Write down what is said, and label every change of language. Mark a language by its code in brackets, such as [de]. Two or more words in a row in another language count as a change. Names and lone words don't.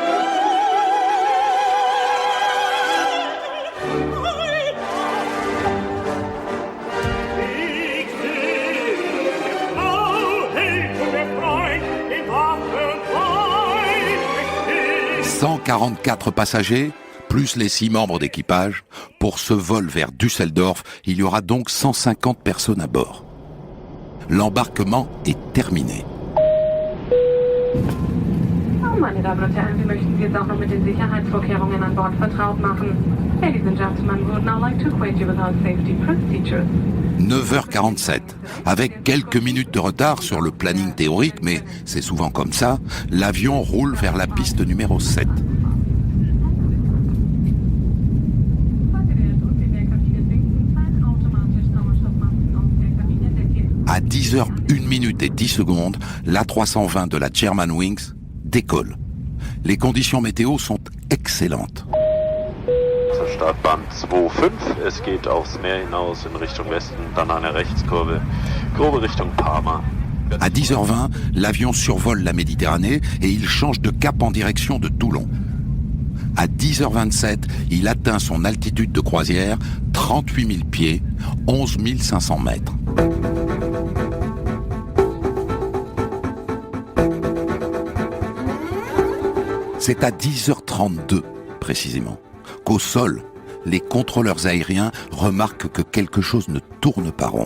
[fr] « 144 passagers, plus les 6 membres d'équipage. Pour ce vol vers Düsseldorf, il y aura donc 150 personnes à bord. L'embarquement est terminé. [de] Meine Damen und Herren, wir möchten Sie jetzt auch noch mit den Sicherheitsvorkehrungen an Bord vertraut machen. [en] Ladies and gentlemen, we would now like to acquaint you with our safety procedures. [fr] 9h47. Avec quelques minutes de retard sur le planning théorique, mais c'est souvent comme ça, l'avion roule vers la piste numéro 7. À 10h, 1 minute et 10 secondes, l'A320 de la Germanwings décolle. Les conditions météo sont excellentes. [de] Startbahn 2.5, es geht aufs Meer hinaus in Richtung Westen, dann eine Rechtskurve, grobe Richtung Parma. [fr] À 10h20, l'avion survole la Méditerranée et il change de cap en direction de Toulon. À 10h27, il atteint son altitude de croisière, 38 000 pieds, 11 500 mètres. C'est à 10h32, précisément, qu'au sol, les contrôleurs aériens remarquent que quelque chose ne tourne pas rond.